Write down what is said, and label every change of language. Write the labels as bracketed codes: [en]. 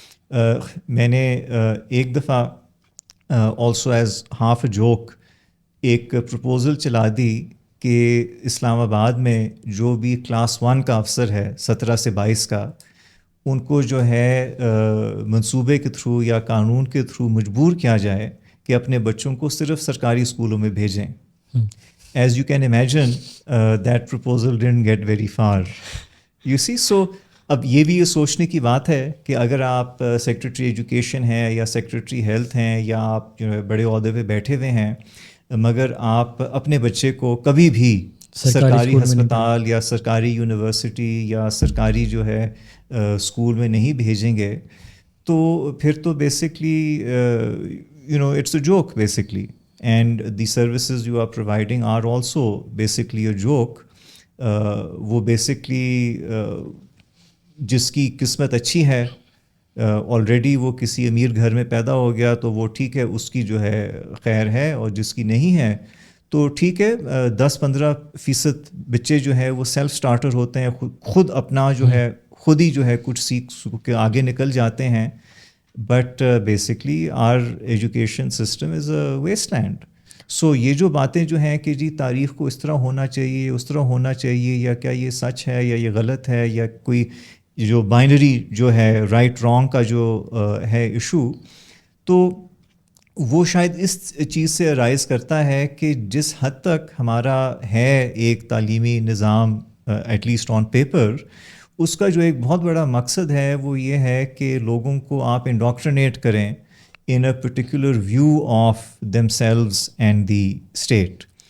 [ur] میں نے ایک دفعہ also as half a joke ایک پرپوزل چلا دی کہ اسلام آباد میں جو بھی کلاس 1 کا افسر ہے 17 سے 22 کا، ان کو جو ہے منصوبے کے تھرو یا قانون کے تھرو مجبور کیا جائے کہ اپنے بچوں کو صرف سرکاری اسکولوں میں بھیجیں. [en] As you can imagine that proposal didn't get very far, you see. [ur] سو اب یہ بھی یہ سوچنے کی بات ہے کہ اگر آپ سیکریٹری ایجوکیشن ہیں یا سیکریٹری ہیلتھ ہیں یا آپ جو ہے بڑے عہدے پہ بیٹھے ہوئے ہیں، مگر آپ اپنے بچے کو کبھی بھی سرکاری ہسپتال یا سرکاری یونیورسٹی یا سرکاری جو ہے اسکول میں نہیں بھیجیں گے، تو پھر تو basically [en] It's a joke basically, and the services you are providing are also basically a joke. [ur] وہ بیسکلی جس کی قسمت اچھی ہے آلریڈی وہ کسی امیر گھر میں پیدا ہو گیا تو وہ ٹھیک ہے، اس کی جو ہے خیر ہے، اور جس کی نہیں ہے تو ٹھیک ہے 10-15% بچے جو ہے وہ سیلف سٹارٹر ہوتے ہیں، خود اپنا جو ہے خود ہی جو ہے کچھ سیکھ کے آگے نکل جاتے ہیں. [en] But basically our education system is a wasteland. [ur] سو یہ جو باتیں جو ہیں کہ جی تاریخ کو اس طرح ہونا چاہیے، اس طرح ہونا چاہیے، یا کیا یہ سچ ہے یا یہ غلط ہے، یا کوئی جو بائنری جو ہے رائٹ رانگ کا جو ہے ایشو، تو وہ شاید اس چیز سے ارائز کرتا ہے کہ جس حد تک ہمارا ہے ایک تعلیمی نظام ایٹ لیسٹ آن پیپر، اس کا جو ایک بہت بڑا مقصد ہے وہ یہ ہے کہ لوگوں کو آپ انڈاکٹرینیٹ کریں [en] in a particular view of themselves and the state.